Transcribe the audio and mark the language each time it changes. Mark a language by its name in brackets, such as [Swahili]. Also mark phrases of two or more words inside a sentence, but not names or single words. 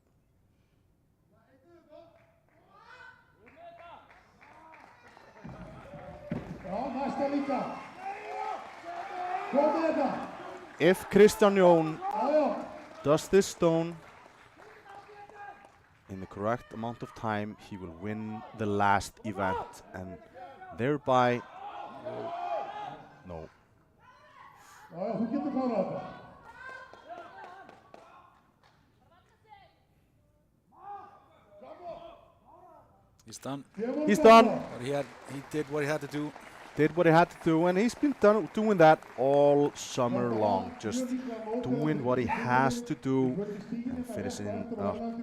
[English] If Kristján Jón does this stone in the correct amount of time, he will win the last event and thereby No. [Icelandic] Já, þú getur klárað þetta. [English] He's done. He's done. But he did what he had to do. Did what he had to do, and he's been doing that all summer long. Just doing what he has to do and finishing up.